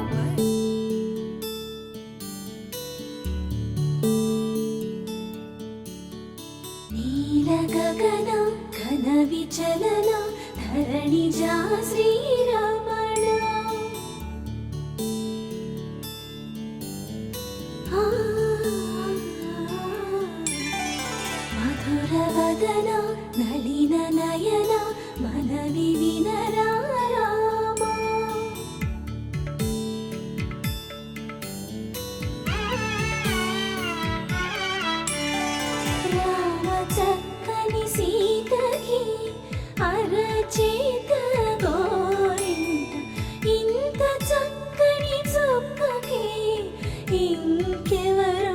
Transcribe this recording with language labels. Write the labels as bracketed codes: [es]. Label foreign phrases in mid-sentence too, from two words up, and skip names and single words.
[sa] नीलगगन घनविचलन धरणिजा श्रीरमण. मधुरवदन नलिन नयन मनविविनरा राम. [te] చక్కని సీతకి అరచేత గోరింట ఇంత చక్కని చుక్కకి ఇంకెవరు.